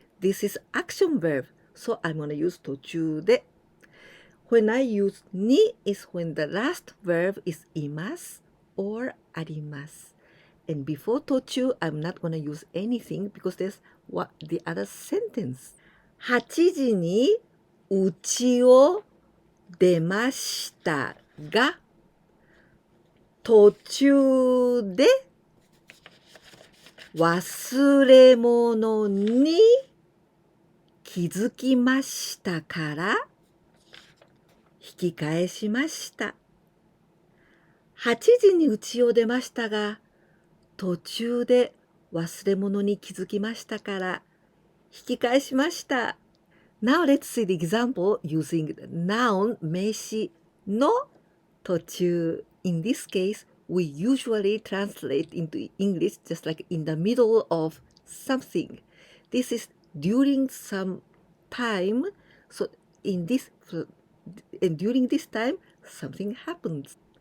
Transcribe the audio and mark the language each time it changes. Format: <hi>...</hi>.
<en>This is action verb, so I'm gonna use 途中で. When I use に is when the last verb is います or あります. And before 途中, I'm not gonna use anything because there's what the other sentence.</en> <ja>8時に家を出ましたが、途中で忘れ物に気づきましたから引き返しました。 8時に家を出ましたが、途中で忘れ物に気づきましたから引き返しました。</ja> <en>Now let's see the example using the noun 名詞の途中。 In this case, we usually translate into English just like in the middle of something. This is during some time. So during this time, something happens.</en>